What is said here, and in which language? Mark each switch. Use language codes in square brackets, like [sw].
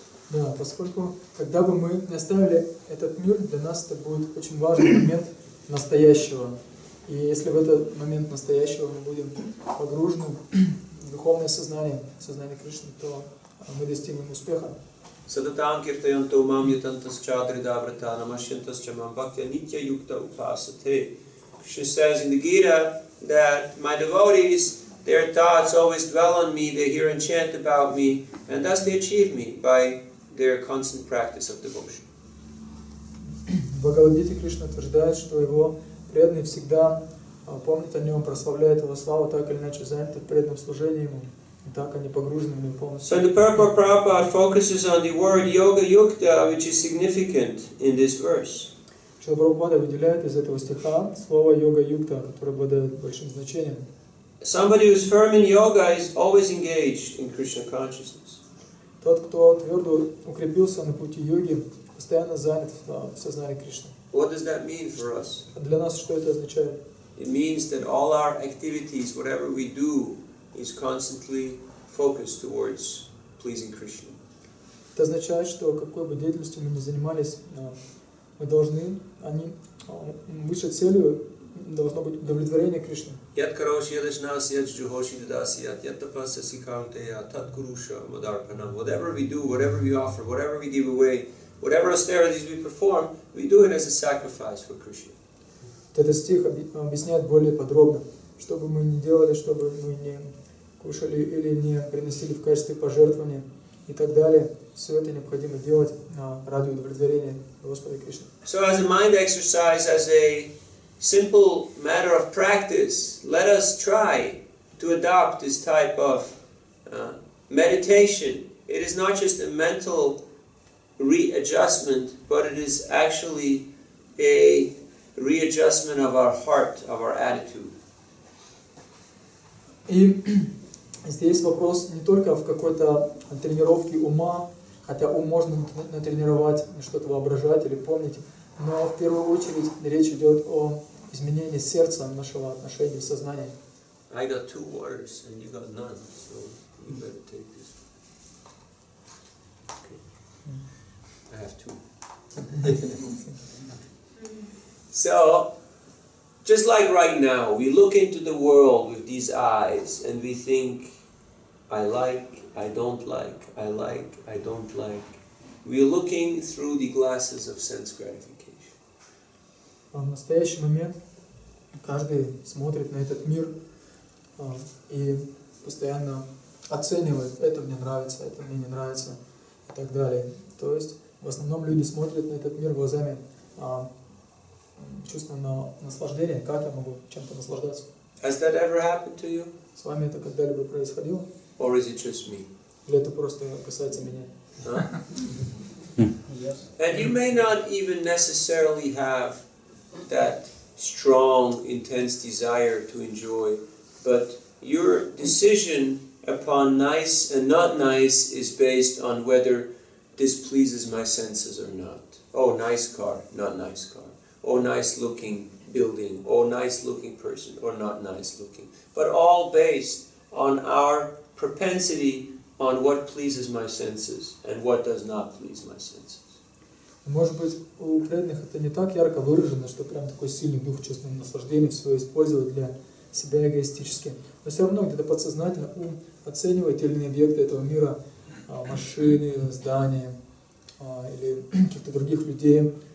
[ru] Да, поскольку, когда бы мы не оставили этот мир, для нас это будет очень важный момент настоящего. И если в этот момент настоящего мы будем погружены в духовное сознание, сознание Кришны, то мы достигнем успеха. [sa] Sadatam kirtayanto mam yatantas chadridavratā namasyantas chamam bhaktya nitya yukta upasate. [en] Krishna says in the Gita that my devotees, their thoughts always dwell on me, they hear and chant about me, and thus they achieve me by their constant practice of devotion. [ru] В Бхагавад-гите Кришна утверждает, что его преданные всегда помнят о нем, прославляют его славу, так или иначе заняты преданным служением ему, и так они погружены в него полностью. [en] So the purport Prabhupada focuses on the word yoga yukta, which is significant in this verse. [ru] Шрила Прабхупада выделяет из этого стиха слово йога-юкта, которое обладает большим значением. [en] Somebody who's firm in yoga is always engaged in Krishna consciousness. [ru] Тот, кто твердо укрепился на пути йоги, постоянно занят в сознании Кришны. [en] What does that mean for us? [ru] А для нас что это означает? [en] It means that all our activities, whatever we do, is constantly focused towards pleasing Krishna. [ru] Это означает, что какой бы деятельностью мы ни занимались, мы должны, высшей целью должно быть удовлетворение Кришны. [sa] Yat karoshi yadashnasi yat juhoshi dadasiyat yat tapasasi kaunteya tat kurusha madarpanam. [en] Whatever we do, whatever we offer, whatever we give away, whatever austerities we perform, we do it as a sacrifice for Krishna. [ru] Этот стих объясняет более подробно, что бы мы ни делали, что бы мы не кушали или не приносили в качестве пожертвования и так далее. Все это необходимо делать ради удовлетворения Господа Кришны. [en] So as a mind exercise, as a simple matter of practice, let us try to adopt this type of meditation. It is not just a mental readjustment, but it is actually a readjustment of our heart, of our attitude. [ru] И здесь вопрос не только в какой-то тренировке ума, хотя ум можно натренировать, что-то воображать или помнить, но в первую очередь речь идет о изменении сердца, нашего отношения, сознания. [en] I got 2 waters and you got none, so you better take this. Okay. I have 2. So, just like right now, we look into the world with these eyes and we think, I like, I don't like, I like, I don't like. We are looking through the glasses of sense gratification. [ru] В настоящий момент каждый смотрит на этот мир и постоянно оценивает, это мне нравится, это мне не нравится и так далее. То есть в основном люди смотрят на этот мир глазами чувства наслаждения, как я могу чем-то наслаждаться. [en] Has that ever happened to you? [ru] С вами это когда-либо происходило? [en] Or is it just me? [ru] Или это просто касается меня? Huh? [en] And you may not even necessarily have that strong, intense desire to enjoy, but your decision upon nice and not nice is based on whether this pleases my senses or not. Oh, nice car, not nice car. Oh, nice looking building. Oh, nice looking person, or not nice looking. But all based on our propensity on what pleases my senses and what does not please my senses. [ru] Может быть, у преданных это не так ярко выражено, что прям такой сильный дух чувственного наслаждения все использовать для себя эгоистически. Но все равно где-то подсознательно ум оценивает те или иные объекты этого мира, машины, здания или каких-то других людей.